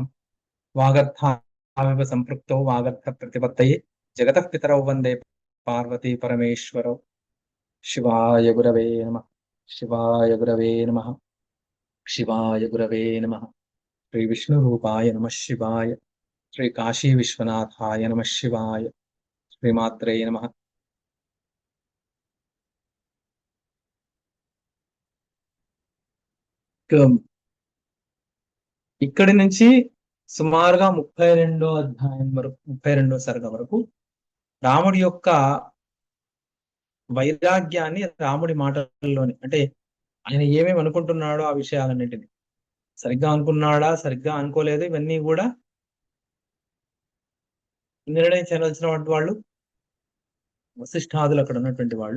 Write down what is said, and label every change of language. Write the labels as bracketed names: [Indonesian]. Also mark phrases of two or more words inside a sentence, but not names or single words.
[Sanskrit] वागर्थाविव सम्पृक्तौ वागर्थप्रतिपत्तये जगतः पितरौ वन्दे पार्वती परमेश्वरौ। शिवाय गुरवे नमः। शिवाय गुरवे नमः। शिवाय गुरवे नमः। श्री विष्णुरूपाय नमः शिवाय। श्री काशी विश्वनाथाय नमः शिवाय। श्रीमात्रे नमः। [Telugu] ఇక్కడి నుంచి సుమారుగా 32వ అధ్యాయం వరకు 32వ సర్గ వరకు రాముడి యొక్క వైరాగ్యాన్ని రాముడి మాటల్లోని అంటే ఆయన ఏమేమి అనుకుంటున్నాడో ఆ విషయాలన్నింటినీ సరిగ్గా అనుకున్నాడా సరిగ్గా అనుకోలేదు ఇవన్నీ కూడా నిర్ణయించవలసినటువంటి వాళ్ళు వశిష్ఠాదులు అక్కడ ఉన్నటువంటి వాళ్ళు.